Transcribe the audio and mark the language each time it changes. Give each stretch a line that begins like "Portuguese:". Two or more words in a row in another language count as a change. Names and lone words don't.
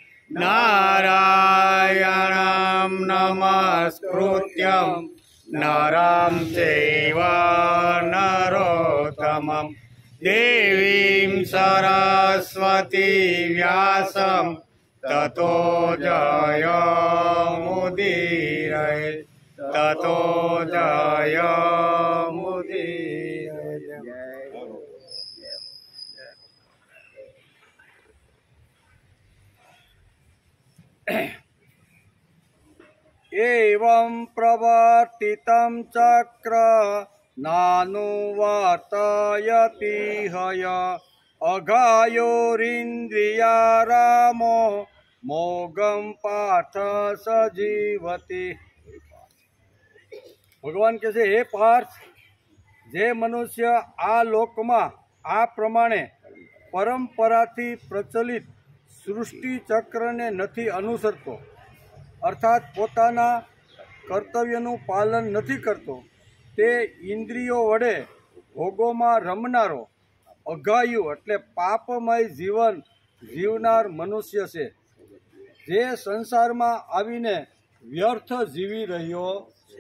Sanskrit: नारायणं नमस्कृत्यं नरं चैव नरोत्तमं देवीं सरस्वती व्यासं ततो જયમુદીરયે एवं प्रवर्तितं चक्र नानुवर्तयति हय अघायोरिन्द्रिया रामो मोघम पार्थ सजीवति।
Gujarati: भगवान કહે છે, હે પાર્થ, જે મનુષ્ય આ લોકમાં આ પ્રમાણે પરંપરાથી પ્રચલિત સૃષ્ટિ ચક્રને નથી અનુસરતો, અર્થાત પોતાના કર્તવ્યનું પાલન નથી કરતો, તે ઇન્દ્રિયો વડે ભોગોમાં રમનારો અઘાયુ એટલે પાપમય જીવન જીવનાર મનુષ્ય છે, જે સંસારમાં આવીને વ્યર્થ જીવી રહ્યો છે.